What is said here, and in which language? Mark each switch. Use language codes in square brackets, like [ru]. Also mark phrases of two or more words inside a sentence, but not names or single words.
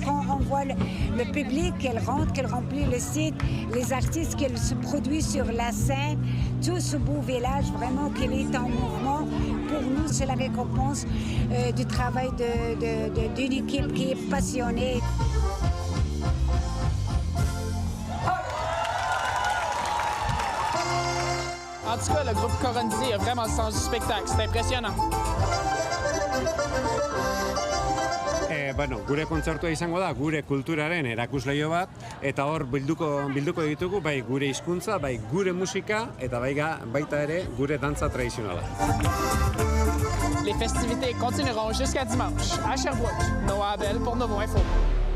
[fr] Quand on voit le public, qu'elle rentre, qu'elle remplit le site, les artistes qu'elle se produisent sur la scène, tout ce beau village vraiment qu'elle est en mouvement, pour nous, c'est la récompense du travail d'une équipe qui est passionnée. En tout cas, le groupe Corenzi a vraiment le sens du spectacle. C'est impressionnant. [eu] Gure kontzertua izango da, gure kulturaren erakusleio bat, eta hor bilduko ditugu, bai gure hizkuntza, bai gure musika, eta baita ere gure dantza tradizionala. [fr] Les festivités continueront jusqu'à dimanche à Sherbrooke. Noah Abel pour Novo Info.